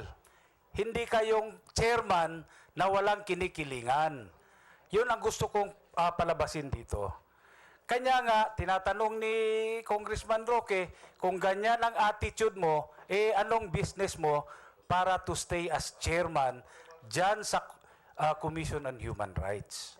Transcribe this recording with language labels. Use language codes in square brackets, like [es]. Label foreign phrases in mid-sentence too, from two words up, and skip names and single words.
[tl] Hindi kayong chairman na walang kinikilingan. Yun ang gusto kong palabasin dito. Kanya nga, tinatanong ni Congressman Roque, kung ganyan ang attitude mo, anong business mo para [en] to stay as chairman [tl] dyan sa Commission on Human Rights?